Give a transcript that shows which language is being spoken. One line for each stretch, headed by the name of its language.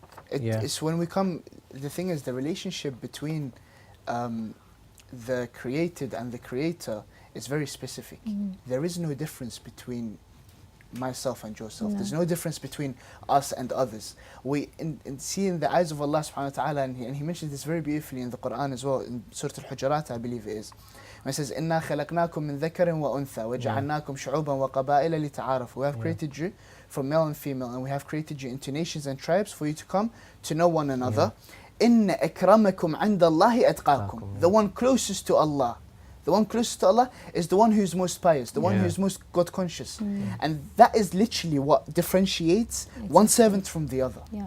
English: It's when we come, the thing is, the relationship between the created and the creator is very specific. There is no difference between myself and yourself. There's no difference between us and others. We see in the eyes of Allah subhanahu wa ta'ala, and he mentions this very beautifully in the Quran as well, in Surah Al-Hujurat, I believe it is. When it says,
Arabic: إِنَّا خَلَقْنَاكُم مِّن ذَكَرٍ وَأُنثَى وَجَعَلْنَاكُمْ شُعُوبًا وَقَبَائِلَ لِتَعَارَفُوا.
English: We have created you from male and female, and we have created you into nations and tribes for you to come to know one another.
Arabic: إِنَّ أَكْرَمَكُمْ عِنْدَ اللَّهِ أَتْقَاكُمْ.
English: The one closest to Allah. The one closest to Allah is the one who's most pious, the one who's most God conscious. And that is literally what differentiates one servant from the other.